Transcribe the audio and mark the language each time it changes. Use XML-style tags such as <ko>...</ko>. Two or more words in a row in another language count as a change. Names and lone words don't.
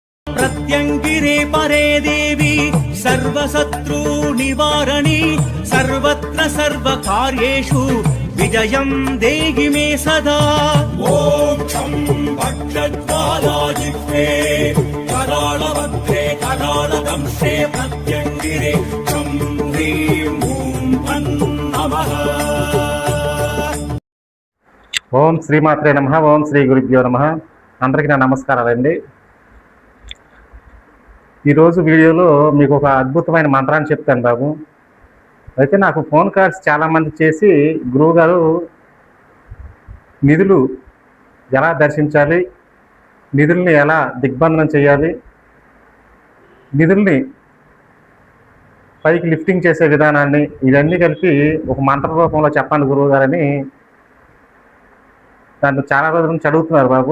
<sa>प्रत्यंगिरे परे देवी सर्वशत्रु निवारणी सर्वत्र सर्वकार्येषु विजयं देहि मे सदा। ॐ शं भक्षज्वालाजिह्वे कराळवक्त्रे कराळदंशे प्रत्यंगिरे शं ह्रीं ॐ नमः। ఓం శ్రీమాత్రే నమః. ఓం శ్రీ గురుభ్యో నమః.</sa> <te>అందరికీ నా నమస్కారాలండి. ఈరోజు వీడియోలో మీకు ఒక అద్భుతమైన మంత్రాన్ని చెప్తాను బాబు. అయితే నాకు ఫోన్ కాల్స్ చాలామంది చేసి గురువుగారు నిధులు ఎలా దర్శించాలి, నిధుల్ని ఎలా దిగ్బంధనం చేయాలి, నిధుల్ని పైకి లిఫ్టింగ్ చేసే విధానాన్ని ఇవన్నీ కలిపి ఒక మంత్ర రూపంలో చెప్పండి గురువుగారని దాన్ని చాలా రోజుల నుంచి అడుగుతున్నారు బాబు.</te>